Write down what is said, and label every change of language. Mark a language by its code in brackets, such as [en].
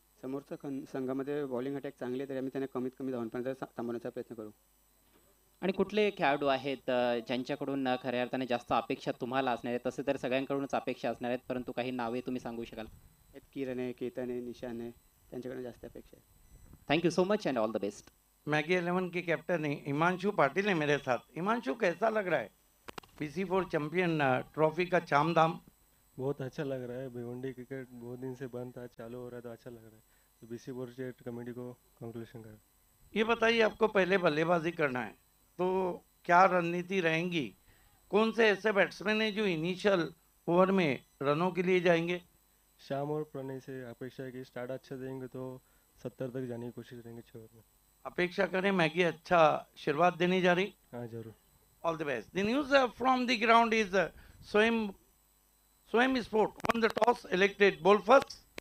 [mr] समोरच्या संघामध्ये bowling attack चांगले तरी आम्ही त्यांना कमीत कमी धावांपर्यंत थांबवण्याचा प्रयत्न करू. आणि कुठले खेळाडू आहेत ज्यांच्याकडून खऱ्या अर्थाने जास्त अपेक्षा तुम्हाला असणार आहेत? तसे तर सगळ्यांकडूनच अपेक्षा असणार आहेत, परंतु काही नावे तुम्ही सांगू शकाल? किरण आहे, केतन आहे, निशान आहे, त्यांच्याकडे जास्त अपेक्षा आहे. [en] Thank you so much and all the best. [hi] Maggi 11 के कैप्टन है हिमांशु पाटिल है मेरे साथ। हिमांशु कैसा लग रहा है BC4 चैंपियन ट्रॉफी का चाम दाम? बहुत अच्छा लग रहा है। भिवंडी क्रिकेट बहुत दिन से बंद था, चालू हो रहा है तो अच्छा लग रहा है। तो BC4 स्टेट कमेटी को कंक्लूशन कर। ये बताइए आपको पहले बल्लेबाजी करना है तो क्या रणनीति रहेंगी? कौन से ऐसे बैट्समैन हैं जो इनिशियल ओवर में रनों के लिए जाएंगे? शाम और प्रणय से अपेक्षा है कि स्टार्ट अच्छा देंगे तो 70 तक जाने की कोशिश करेंगे 6 ओवर में। अपेक्षा करें मैगी अच्छा शुरुआत देने जा रही। हाँ जरूर। [en] All the best. The news from the ground is Swayam Sport won the toss, elected ball first.